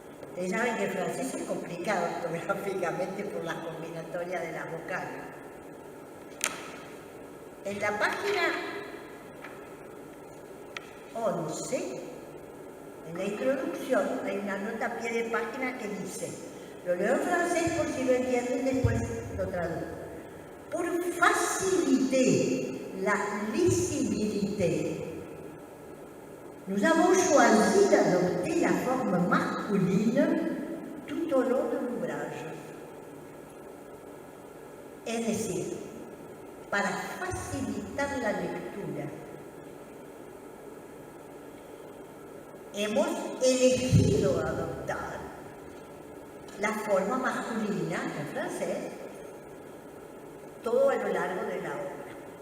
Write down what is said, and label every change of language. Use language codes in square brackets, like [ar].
[es] Ustedes saben que el francés es complicado ortográficamente por las combinatorias de las vocales. En la página 11, en la introducción, hay una nota a pie de página que dice, lo leo en francés por si lo entienden, después lo traduzco. [fr] Pour faciliter la lisibilité, nous avons choisi d'adopter la forme masculine tout au long de l'ouvrage. [es] Es decir, para facilitar la lectura, hemos elegido adoptar la forma masculina en francés todo a lo largo de la obra.